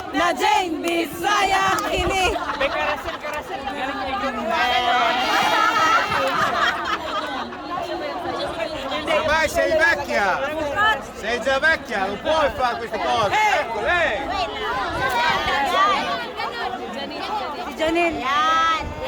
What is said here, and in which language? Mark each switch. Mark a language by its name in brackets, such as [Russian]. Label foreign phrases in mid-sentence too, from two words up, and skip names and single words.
[Cebuano] Jane, Bisaya, kini. May karasel. Galing kay June. [Italian] Ormai sei vecchia! Sei già vecchia, non puoi fare queste cose! Ecco lei! [Cebuano] Si Janine. Yan.